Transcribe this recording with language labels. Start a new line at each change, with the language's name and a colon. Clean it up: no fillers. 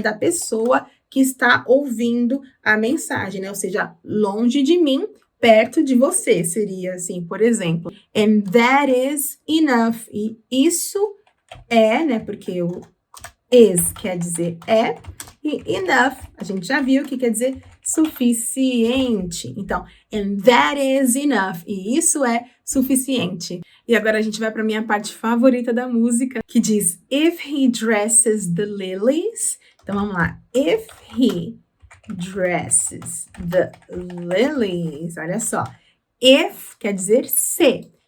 Portuguese: Da pessoa que está ouvindo a mensagem, né? Ou seja, longe de mim, perto de você. Seria assim, por exemplo.
English: And that is enough.
Portuguese: E isso é, né? Porque o is quer dizer é. E enough, a gente já viu que quer dizer suficiente.
English: Então, and that is enough.
Portuguese: E isso é suficiente. E agora a gente vai para minha parte favorita da música, que diz,
English: if he dresses the lilies.
Portuguese: Então, vamos lá.
English: If he dresses the lilies.
Portuguese: Olha só. If quer dizer se.